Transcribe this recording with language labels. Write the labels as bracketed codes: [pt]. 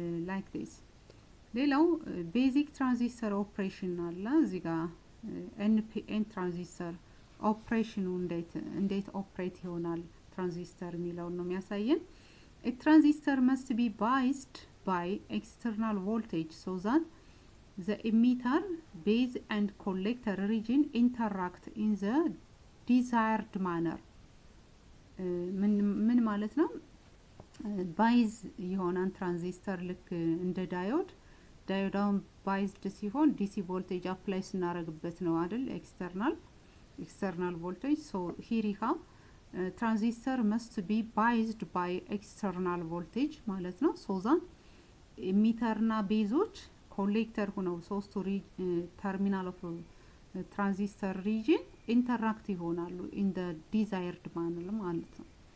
[en] like this [am] ሌላው [en] basic transistor operation [am] አለ እዚህ ጋር [en] NPN transistor operation [am] እንዴት [en] operate [am] ይሆናል [en] transistor [am] የሚለው ነው የሚያሳየን [en] a transistor must be biased by external voltage so that the emitter base and collector region interact in the desired manner [am] ምን ማለት ነው ባይዝ የሆነን ትራንዚስተር ልክ እንደ ዳዮዳውን ባይዝድ ሲሆን ዲሲ ቮልቴጅ አፕላይ ስናረግበት ነው አይደል [en] external voltage. So here you have transistor must be biased by external voltage [am] ማለት ነው. [en] so that emitter [am] እና ቤዞች ኮሌክተር ሆነው ሶስቱ [en] terminal of transistor region interact [am] ይሆናሉ [en] in the desired manner [am] ማለት ነው.